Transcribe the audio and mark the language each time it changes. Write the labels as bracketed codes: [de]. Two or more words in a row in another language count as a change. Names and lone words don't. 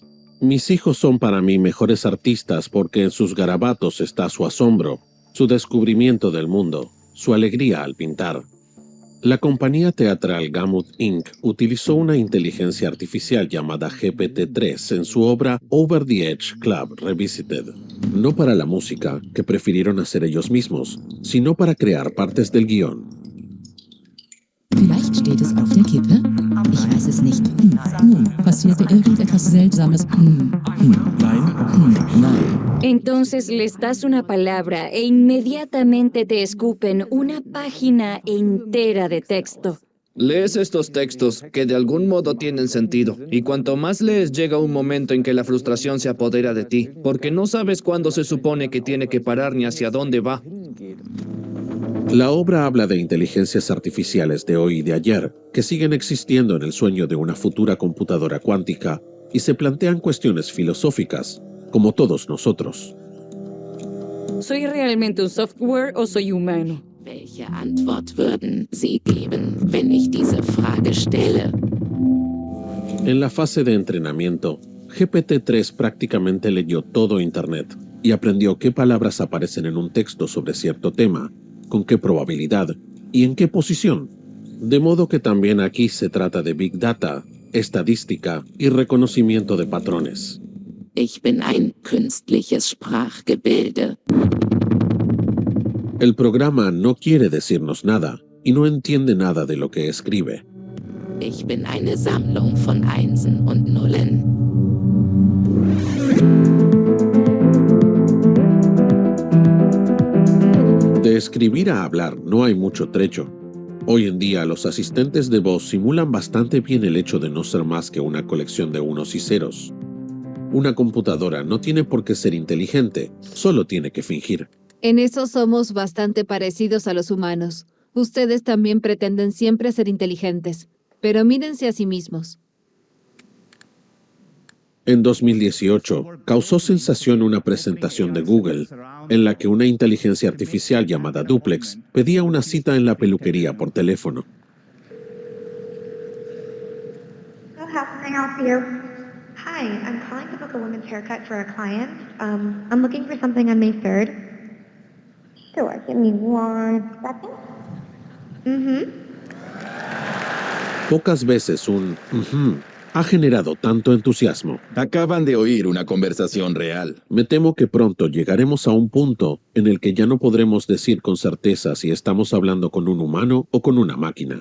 [es] Mis hijos son para mí mejores artistas porque en sus garabatos está su asombro, su descubrimiento del mundo, su alegría al pintar. La compañía teatral Gamut Inc. utilizó una inteligencia artificial llamada GPT-3 en su obra Over the Edge Club Revisited. No para la música, que prefirieron hacer ellos mismos, sino para crear partes del guión. [de] Vielleicht steht es auf der Kippe. Ich weiß es nicht. Nun, passierte irgendetwas Seltsames. Nein. [es] Entonces les das una palabra e inmediatamente te escupen una página entera de texto. Lees estos textos que de algún modo tienen sentido, y cuanto más lees llega un momento en que la frustración se apodera de ti, porque no sabes cuándo se supone que tiene que parar ni hacia dónde va. La obra habla de inteligencias artificiales de hoy y de ayer, que siguen existiendo en el sueño de una futura computadora cuántica y se plantean cuestiones filosóficas, como todos nosotros. ¿Soy realmente un software o soy humano? [de] Welche Antwort würden Sie geben, wenn ich diese Frage stelle? [es] En la fase de entrenamiento, GPT-3 prácticamente leyó todo Internet y aprendió qué palabras aparecen en un texto sobre cierto tema, con qué probabilidad y en qué posición. De modo que también aquí se trata de Big Data, estadística y reconocimiento de patrones. [de] Ich bin ein künstliches Sprachgebilde. [es] El programa no quiere decirnos nada y no entiende nada de lo que escribe. [de] Ich bin eine Sammlung von Einsen und Nullen. [es] De escribir a hablar no hay mucho trecho. Hoy en día los asistentes de voz simulan bastante bien el hecho de no ser más que una colección de unos y ceros. Una computadora no tiene por qué ser inteligente, solo tiene que fingir. En eso somos bastante parecidos a los humanos. Ustedes también pretenden siempre ser inteligentes, pero mírense a sí mismos. En 2018, causó sensación una presentación de Google, en la que una inteligencia artificial llamada Duplex pedía una cita en la peluquería por teléfono. [en] So how can I help you? Hi, I'm calling to book a woman's haircut for a client. I'm looking for something on May 3rd. Sure, give me 1 second. [es] Pocas veces un ha generado tanto entusiasmo. Acaban de oír una conversación real. Me temo que pronto llegaremos a un punto en el que ya no podremos decir con certeza si estamos hablando con un humano o con una máquina.